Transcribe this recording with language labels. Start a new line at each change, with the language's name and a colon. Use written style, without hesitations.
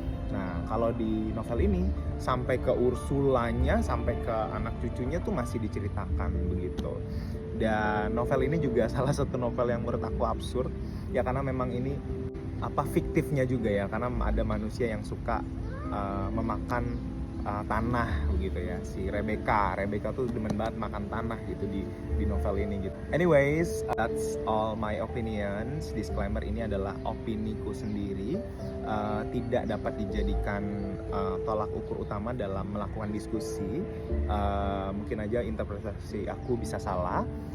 Indonesian: Nah, kalau di novel ini sampai ke Ursulanya, sampai ke anak cucunya tuh masih diceritakan begitu. Dan novel ini juga salah satu novel yang menurut aku absurd ya, karena memang ini fiktifnya juga ya, karena ada manusia yang suka memakan tanah begitu ya. Si Rebecca tuh demen banget makan tanah gitu di novel ini gitu.
English: Anyways, that's all my opinions.
Indonesian: Disclaimer, ini adalah opiniku sendiri, tidak dapat dijadikan tolak ukur utama dalam melakukan diskusi. Mungkin aja interpretasi aku bisa salah.